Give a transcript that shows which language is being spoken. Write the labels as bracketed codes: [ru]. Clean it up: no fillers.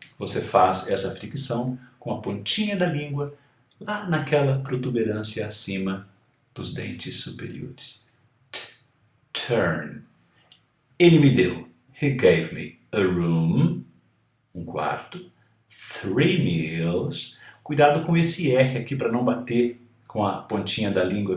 [pt] Você faz essa fricção com a pontinha da língua lá naquela protuberância acima dos dentes superiores. [en] Turn. [pt] Ele me deu. [en] He gave me a room, [pt] um quarto, [en] 3 meals. [pt] Cuidado com esse R aqui para não bater com a pontinha da língua.